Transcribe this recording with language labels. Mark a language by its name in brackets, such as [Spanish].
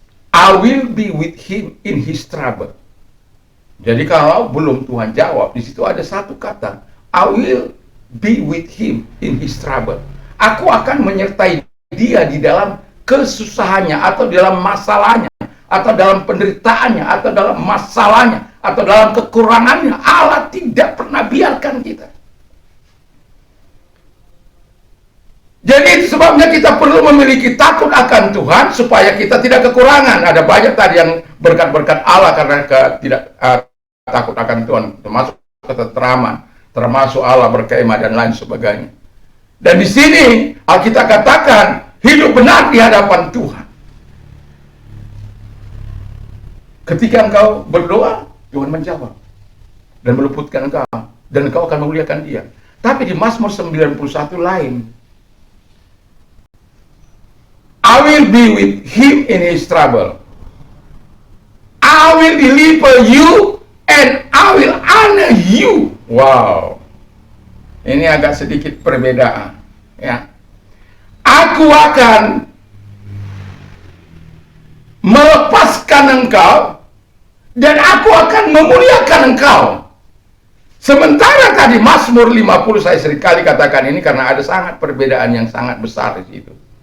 [English] I will be with him in his trouble. [Indonesian] Jadi kalau belum Tuhan jawab, di situ ada satu kata, [English] I will be with him in his trouble. [Indonesian] Aku akan menyertai dia di dalam kesusahannya, atau dalam masalahnya, atau dalam penderitaannya, atau dalam masalahnya, atau dalam kekurangannya. Allah tidak pernah biarkan kita. Jadi itu sebabnya kita perlu memiliki takut akan Tuhan supaya kita tidak kekurangan. Ada banyak tadi yang berkat-berkat Allah karena tidak takut akan Tuhan, termasuk ketenteraman, termasuk Allah berkemah dan lain sebagainya. Dan di sini Alkitab katakan hidup benar di hadapan Tuhan. Ketika engkau berdoa, Tuhan menjawab dan meluputkan engkau, dan engkau akan memuliakan dia. Tapi di Mazmur 91 lain, [English] I will be with him in his trouble. I will deliver you and I will honor you. [Indonesian] Wow. Ini agak sedikit perbedaan, ya. Aku akan melepaskan engkau dan aku akan memuliakan engkau. Sementara tadi Mazmur 50, saya seringkali katakan ini karena ada sangat perbedaan yang sangat besar di situ.